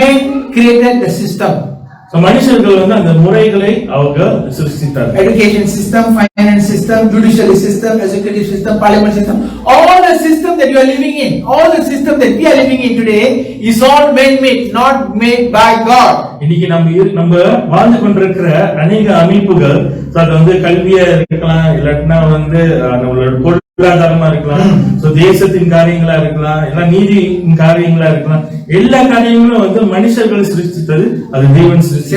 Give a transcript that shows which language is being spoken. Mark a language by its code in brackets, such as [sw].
[en] Man created the system. [ta] மனுஷர்கள் வந்து அந்த முறைகளை அவங்க சிருஷ்டித்தார்கள். [en] Education system, finance system, judiciary system, executive system, parliament system, all the system that you are living in, all the system that we are living in today is all man-made, not made by God. [ta] இன்னைக்கு நம்ம வாழ்ந்து கொண்டிருக்கிற அநேக அமைப்புகள், அது வந்து கல்வியா இருக்கலாம், இல்லன்னா வந்து நம்மளோட பொருளாதாரமா இருக்கலாம், தேசத்தின் காரியங்களா இருக்கலாம், எல்லாம் நீதியின் காரியங்களா இருக்கலாம், எல்லா காரியங்களும் வந்து மனுஷர்கள் சிருஷ்டித்தது, அது தேவன் சிருஷ்டித்தார்.